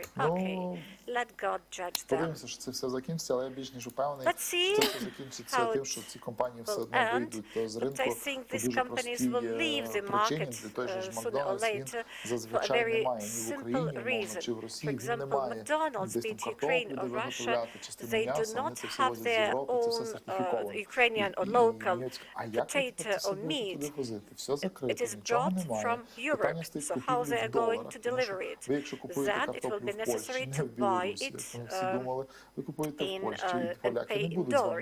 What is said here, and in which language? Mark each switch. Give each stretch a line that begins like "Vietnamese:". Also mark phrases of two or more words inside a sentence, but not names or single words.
Ukrainian: Подивимося, що це все закінчиться, але я більш ніж упевнений, що це все закінчиться тим, що ці компанії все одно вийдуть з ринку по дуже простій причині. Для той же ж Макдональдс, він зазвичай немає ні в Україні, умовно, чи в Росії, він не має десь там картоплю, де виготовляти
English: They do not have their own Ukrainian or local potato or meat. It is brought from Europe. So how they are going to deliver it? Then it will be necessary to buy it and pay in dollars.